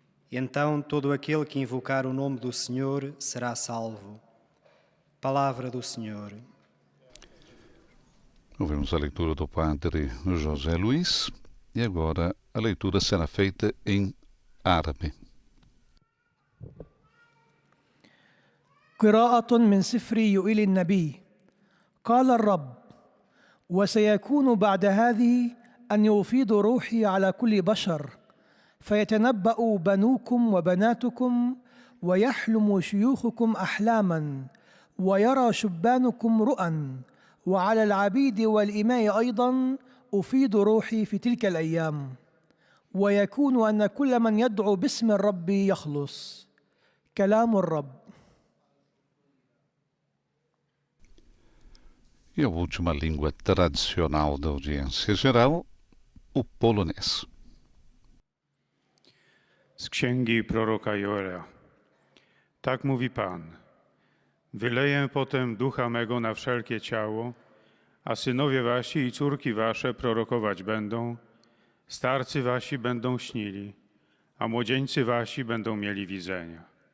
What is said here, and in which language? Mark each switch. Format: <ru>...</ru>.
<pt>Então todo aquele que invocar o nome do Senhor será salvo. Palavra do Senhor. Ouvimos a leitura do padre José Luiz e agora a leitura será feita em árabe.</pt> <ar>قراءة من سفر يوئيل النبي. قال الرب: وسيكون بعد هذه أن يفيض روحي على كل بشر، فيتنبأ بنوكم وبناتكم، ويحلم شيوخكم أحلاما، ويرى شبانكم رؤى، وعلى العبيد والإماء أيضا أفيض روحي في تلك الأيام، ويكون أن كل من يدعو باسم الرب يخلص. كلام الرب.</ar> <pt>E a última língua tradicional da audiência geral, o polonês.</pt> <pl>Z księgi proroka Joela. Tak mówi Pan: Wyleję potem ducha mego na wszelkie ciało, a synowie wasi i córki wasze prorokować będą, starcy wasi będą śnili, a młodzieńcy wasi będą mieli widzenia.</pl>